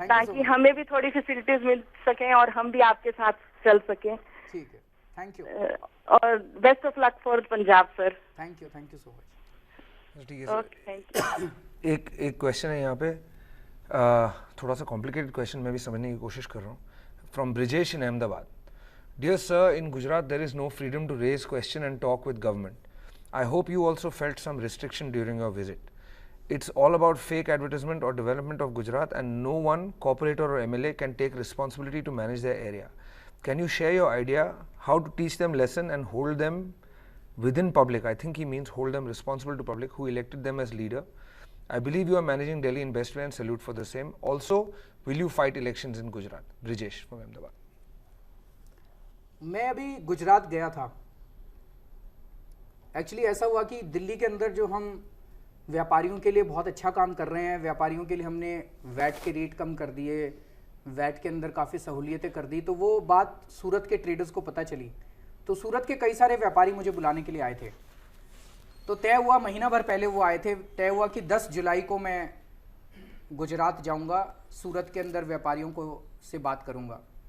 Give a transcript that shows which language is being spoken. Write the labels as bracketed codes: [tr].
[hi] ताकि हमें भी थोड़ी फैसिलिटीज मिल सके और हम भी आपके साथ चल सके। ठीक है, [en] Thank you. और best of luck for Punjab sir. Thank you so much. [hi] ठीक है [en] Okay, thank you. [hi] एक क्वेश्चन है यहाँ पे, थोड़ा सा कॉम्प्लिकेटेड क्वेश्चन मैं भी समझने की कोशिश कर रहा हूँ। [en] From Brijesh in Ahmedabad. Dear sir, in Gujarat there is no freedom to raise question and talk with government. I hope you also felt some restriction during your visit. It's all about fake advertisement or development of Gujarat, and no one, corporator or MLA, can take responsibility to manage their area. Can you share your idea how to teach them lesson and hold them within public? I think he means hold them responsible to public who elected them as leader. I believe you are managing Delhi in best way and salute for the same. Also, will you fight elections in Gujarat? Brijesh from Ahmedabad. [hi] मैं अभी गुजरात गया था। Actually ऐसा हुआ कि दिल्ली के अंदर जो हम व्यापारियों के लिए बहुत अच्छा काम कर रहे हैं, व्यापारियों के लिए हमने वैट के रेट कम कर दिए, वैट के अंदर काफ़ी सहूलियतें कर दी, तो वो बात सूरत के ट्रेडर्स को पता चली। तो सूरत के कई सारे व्यापारी मुझे बुलाने के लिए आए थे। तो तय हुआ, महीना भर पहले वो आए थे, तय हुआ कि 10 जुलाई को मैं गुजरात जाऊंगा, सूरत के अंदर व्यापारियों को से बात करूंगा।